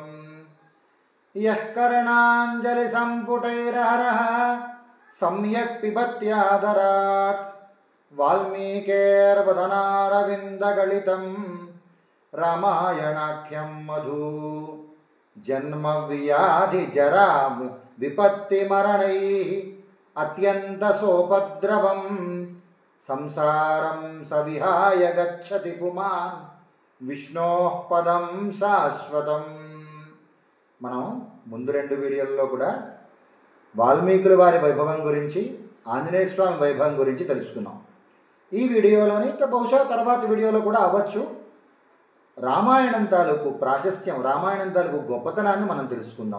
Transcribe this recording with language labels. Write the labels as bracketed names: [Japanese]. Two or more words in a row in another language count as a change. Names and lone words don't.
[Sanskrit] यः कर्णाञ्जलिसम्पुटैरहरः सम्यक् पिबत्यादरात् वाल्मीकेर्वदनारविन्दगलितं रामायणाख्यं मधु। जन्मव्याधिजरा विपत्तिमरणैः अत्यन्तसोपद्रवं संसारं सविहाय गच्छति पुमान् विष्णोः पदं शाश्वतं. [Telugu] మనం ముందు రెండు వీడియోల్లో కూడా వాల్మీకుల వారి వైభవం గురించి, ఆంజనేయ స్వామి వైభవం గురించి తెలుసుకున్నాం. ఈ వీడియోలోని బహుశా తర్వాత వీడియోలో కూడా అవ్వచ్చు, రామాయణం తాలూకు ప్రాశస్త్యం, రామాయణం తాలూకు గొప్పతనాన్ని మనం తెలుసుకుందాం.